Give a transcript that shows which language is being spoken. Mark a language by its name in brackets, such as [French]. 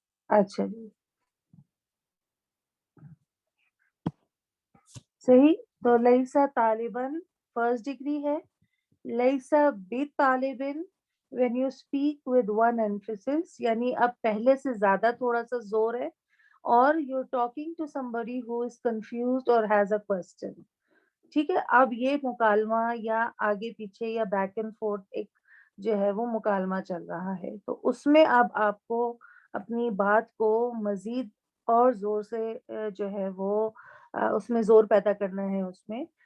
[Urdu] اچھا جی صحیح. تو لیسا طالباً فرسٹ ڈگری ہے. لیسا بی طالبن [English] when you speak with one emphasis [Urdu] یعنی اب پہلے سے زیادہ تھوڑا سا زور ہے. [English] اور you're talking to somebody who is confused or has a question. [Urdu] ٹھیک ہے. اب یہ مکالمہ یا آگے پیچھے یا بیک اینڈ فورتھ ایک جو ہے وہ مکالمہ چل رہا ہے. تو اس میں اب آپ کو اپنی بات کو مزید اور زور سے جو ہے وہ اس میں زور پیدا کرنا ہے اس میں.